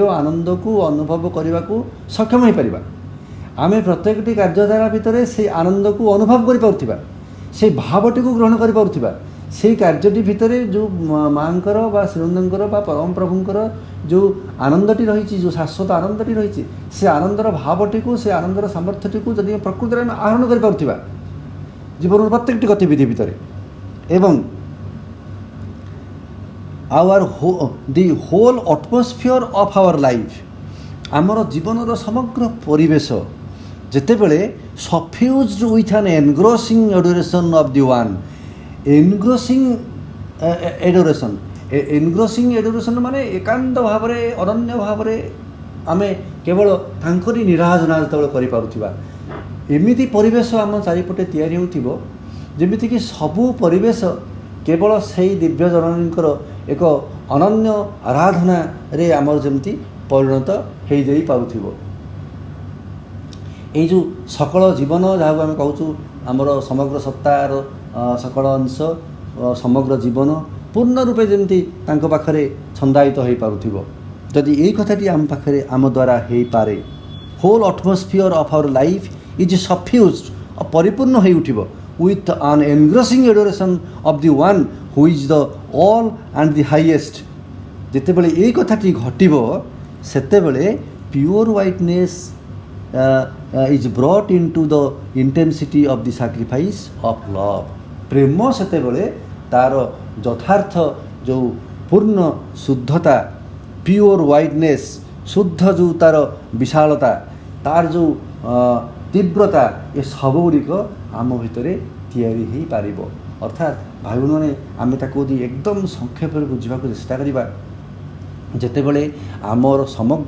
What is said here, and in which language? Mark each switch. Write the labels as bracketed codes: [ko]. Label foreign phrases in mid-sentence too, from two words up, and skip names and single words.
[or] ଆନନ୍ଦକୁ ଅନୁଭବ କରିବାକୁ ସକ୍ଷମ ହୋଇପାରିବା ଆମେ ପ୍ରତ୍ୟେକଟି କାର୍ଯ୍ୟଧାରା ଭିତରେ ସେଇ ଆନନ୍ଦକୁ ଅନୁଭବ କରିପାରୁଥିବା ସେଇ ଭାବଟିକୁ ଗ୍ରହଣ କରିପାରୁଥିବା ସେଇ କାର୍ଯ୍ୟଟି ଭିତରେ ଯେଉଁ ମାଙ୍କର ବା ଶ୍ରୀନନ୍ଦଙ୍କର ବା ପରମ ପ୍ରଭୁଙ୍କର ଯେଉଁ ଆନନ୍ଦଟି ରହିଛି ଯେଉଁ ଶାଶ୍ୱତ ଆନନ୍ଦଟି ରହିଛି ସେ ଆନନ୍ଦର ଭାବଟିକୁ ସେ ଆନନ୍ଦର ସାମର୍ଥ୍ୟଟିକୁ ଯଦି ପ୍ରକୃତରେ ଆମେ ଆହରଣ କରିପାରୁଥିବା ଜୀବନର ପ୍ରତ୍ୟେକଟି ଗତିବିଧି ଭିତରେ ଏବଂ [en] the whole atmosphere of our life [or] ଆମର ଜୀବନର ସମଗ୍ର ପରିବେଶ ଯେତେବେଳେ [en] suffused with an engrossing adoration of the one engrossing [or] adoration ମାନେ ଏକାନ୍ତ ଭାବରେ ଅନନ୍ୟ ଭାବରେ ଆମେ କେବଳ ତାଙ୍କରି ନିରାଜନା ଯେତେବେଳେ କରିପାରୁଥିବା ଏମିତି ପରିବେଶ ଆମ ଚାରିପଟେ ତିଆରି ହେଉଥିବ ଯେମିତିକି ସବୁ ପରିବେଶ କେବଳ ସେଇ ଦିବ୍ୟ ଜନନୀଙ୍କର ଏକ ଅନନ୍ୟ ଆରାଧନାରେ ଆମର ଯେମିତି ପରିଣତ ହେଇଯାଇ ପାରୁଥିବ ଏଇ ଯେଉଁ ସକଳ ଜୀବନ ଯାହାକୁ ଆମେ କହୁଛୁ ଆମର ସମଗ୍ର ସତ୍ତାର ସକଳ ଅଂଶ ସମଗ୍ର ଜୀବନ ପୂର୍ଣ୍ଣ ରୂପେ ଯେମିତି ତାଙ୍କ ପାଖରେ ଛନ୍ଦାୟିତ ହୋଇପାରୁଥିବ ଯଦି ଏଇ କଥାଟି ଆମ ପାଖରେ ଆମ ଦ୍ୱାରା ହେଇପାରେ [en] whole atmosphere of our life is suffused [or] ପରିପୂର୍ଣ୍ଣ ହୋଇ ଉଠିବ [en] with an engrossing adoration of the one who is the all and the highest [or] ଯେତେବେଳେ ଏଇ କଥାଟି ଘଟିବ ସେତେବେଳେ [en] pure whiteness is brought into the intensity of the sacrifice of love [or] ପ୍ରେମ ସେତେବେଳେ ତାର ଯଥାର୍ଥ ଯେଉଁ ପୂର୍ଣ୍ଣ ଶୁଦ୍ଧତା [en] pure whiteness [or] ଶୁଦ୍ଧ ଯେଉଁ ତାର ବିଶାଳତା ତାର ଯେଉଁ ତୀବ୍ରତା ଏ ସବୁଗୁଡ଼ିକ ଆମ ଭିତରେ ତିଆରି ହୋଇପାରିବ ଅର୍ଥାତ୍ ଭାଇ ଭଉଣୀମାନେ ଆମେ ତାକୁ ଯଦି ଏକଦମ ସଂକ୍ଷେପରେ ବୁଝିବାକୁ ଚେଷ୍ଟା କରିବା ଯେତେବେଳେ ଆମର ସମଗ୍ର